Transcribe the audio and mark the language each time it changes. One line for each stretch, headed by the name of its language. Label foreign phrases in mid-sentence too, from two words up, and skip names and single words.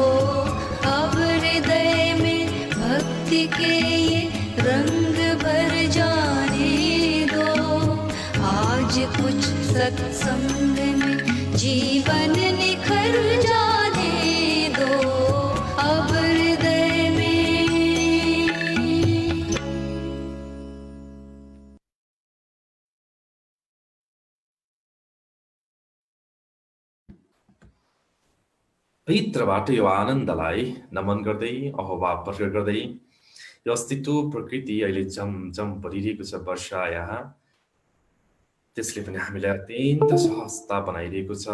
Hindi: अब हृदय में भक्ति के ये रंग भर जाने दो। आज कुछ सत्संग में जीवन निखर जाने दो। अब हृदय में
Nepali: भित्रबाट यो आनन्दलाई नमन गर्दै अहोभाव प्रकट गर्दै यो अस्तित्व प्रकृति अहिले झमझम परिरहेको छ वर्षा यहाँ, त्यसले पनि हामीलाई अत्यन्त सहजता बनाइरहेको छ।